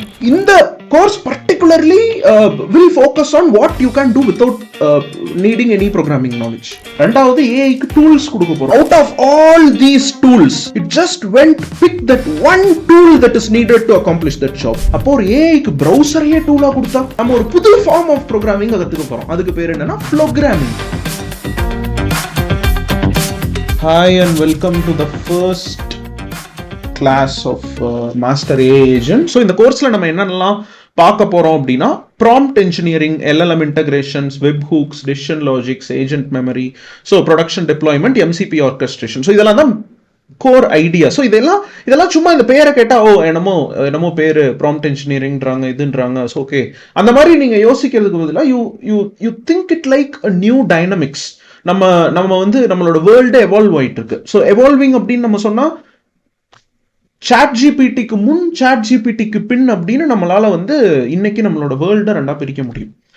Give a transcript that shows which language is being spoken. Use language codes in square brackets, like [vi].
[ta] இந்த course [en] particularly will focus on what you can do without needing any programming knowledge. [ta] ரெண்டாவது AI க்கு tools கொடுக்க போறோம். [en] Out of all these tools, it just went pick that one tool that is needed to accomplish that job. [ta] அப்போ ஒரு AI க்கு browser-ஏ டூலா கொடுத்தா நம்ம ஒரு புது ஃபார்ம் ஆஃப் programming கத்துக்க போறோம். அதுக்கு பேர் என்னன்னா Flowgramming. [en] Hi and welcome to the first class of master AI agent. [ta] So இந்த கோர்ஸ்ல நம்ம என்னென்னலாம் பார்க்க போறோம் அப்படின்னா prompt engineering, LLM integrations, webhooks, decision logics, agent memory, so production deployment, MCP orchestration. So இதெல்லாம் தான் கோர் ஐடியா. ஸோ இதெல்லாம் சும்மா இந்த பேரை கேட்டா என்னமோ பேரு ப்ராம்ப்ட் இன்ஜினியரிங்ன்றாங்க இதுன்றாங்க. ஓகே, அந்த மாதிரி நீங்க யோசிக்கிறதுக்கு பதிலாக [en] You think it like a new dynamics. [ta] நம்ம வந்து நம்மளோட வேர்ல்டே எவால்வ் ஆயிட்டு இருக்கு. ஸோ எவால்விங் அப்படின்னு நம்ம சொன்னா சாட் ஜிபிடிக்கு முன் சாட் ஜிபிடிக்கு பின் அப்படின்னு நம்மளால வந்து இன்னைக்கு நம்மளோட வேர்ல்ட ரெண்டா பிரிக்க முடியும்.